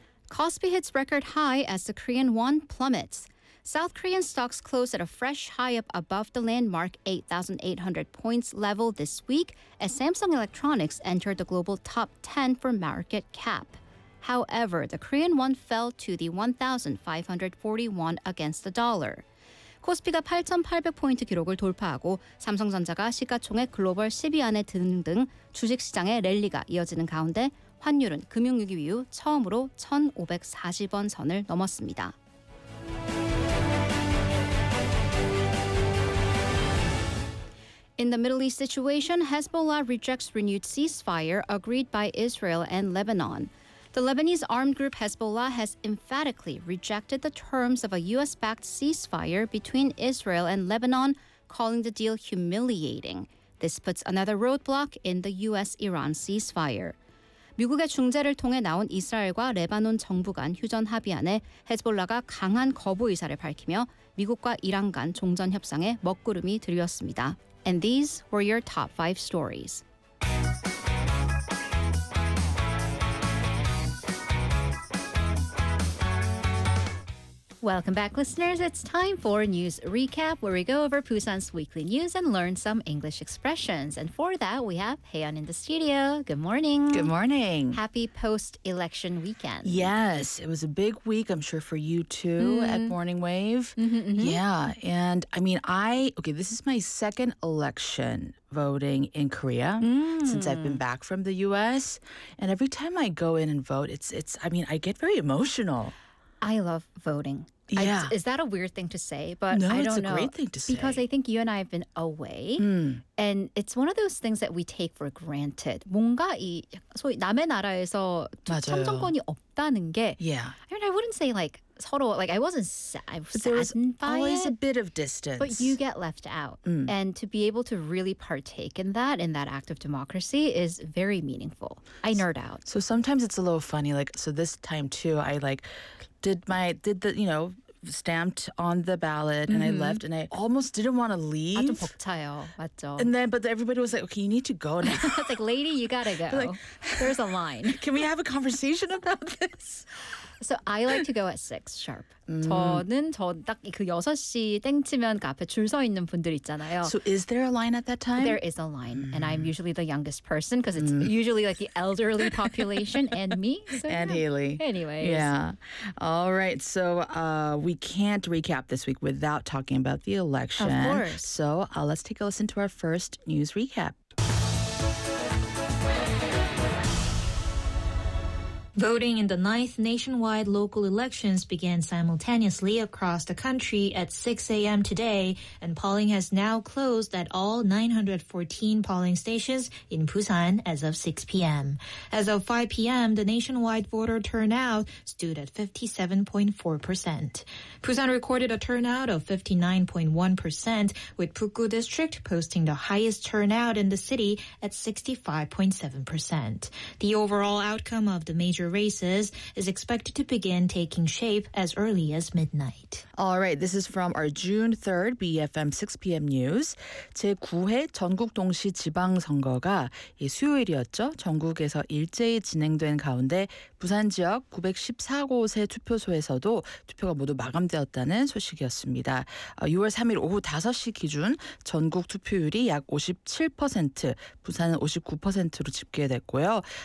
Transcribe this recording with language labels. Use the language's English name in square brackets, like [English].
[English] 코스피 hits record high as the Korean won plummets. South Korean stocks closed at a fresh high up above the landmark 8,800 points level this week as Samsung Electronics entered the global top 10 for market cap. However, the Korean won fell to the 1,541 against the dollar. [Korean] 코스피가 8,800포인트 기록을 돌파하고 삼성전자가 시가총액 글로벌 10위 안에 드는 등 주식시장의 랠리가 이어지는 가운데 환율은 금융위기 이후 처음으로 1,540원 선을 넘었습니다. [English] In the Middle East situation, Hezbollah rejects renewed ceasefire agreed by Israel and Lebanon. The Lebanese armed group Hezbollah has emphatically rejected the terms of a U.S.-backed ceasefire between Israel and Lebanon, calling the deal humiliating. This puts another roadblock in the U.S.-Iran ceasefire. [Korean] 미국의 중재를 통해 나온 이스라엘과 레바논 정부 간 휴전 합의안에 헤즈볼라가 강한 거부 의사를 밝히며 미국과 이란 간 종전 협상에 먹구름이 들렸습니다. [English] And these were your top 5 stories. Welcome back, listeners. It's time for News Recap, where we go over Busan's weekly news and learn some English expressions. And for that, we have Haeyeon in the studio. Good morning. Good morning. Happy post-election weekend. Yes, it was a big week, I'm sure, for you too at Morning Wave. Yeah, and I mean, okay, this is my second election voting in Korea since I've been back from the U.S. And every time I go in and vote, I get very emotional. I love voting. Yeah. Is that a weird thing to say? But no, I don't know. No, it's a great thing to say. Because I think you and I have been away. And it's one of those things that we take for granted. [Korean] 뭔가 이 소위 남의 나라에서 참정권이 없다는 게. [English] Yeah. I mean, I wouldn't say like [Korean] 서로, [English] like I wasn't saddened by it. Always a bit of distance. But you get left out. And to be able to really partake in that act of democracy is very meaningful. I nerd out. So sometimes it's a little funny. Like, so this time too, I like... Did the stamped on the ballot and I left and I almost didn't want to leave. [Korean] 아, 좀 벅차요. 맞죠. [English] And then, but everybody was like, okay, you need to go now. It's like, lady, you gotta go. Like, there's a line. Can we have a conversation about this? So I like to go at 6 sharp. [Korean] 저는 저 딱 그 6시 땡 치면 그 앞에 줄 서 있는 분들 있잖아요. [English] So is there a line at that time? There is a line. And I'm usually the youngest person because it's usually like the elderly population and me. So and yeah. Haley. Anyways. Yeah. All right. So we can't recap this week without talking about the election. Of course. So let's take a listen to our first news recap. Voting in the 9th nationwide local elections began simultaneously across the country at 6 a.m. today, and polling has now closed at all 914 polling stations in Busan as of 6 p.m. As of 5 p.m., the nationwide voter turnout stood at 57.4%. Busan recorded a turnout of 59.1%, with Pukgu District posting the highest turnout in the city at 65.7%. The overall outcome of the major races is expected to begin taking shape as early as midnight. All right, this is from our June 3rd BFM 6 p.m. news. [Korean] 제9회 전국 동시 지방 선거가 이 수요일이었죠. 전국에서 일제히 진행된 가운데 부산 지역 914곳의 투표소에서도 투표가 모두 마감되었다는 소식이었습니다. 6월 3일 오후 5시 기준 전국 투표율이 약 57%, 부산은 59%로 집계됐고요.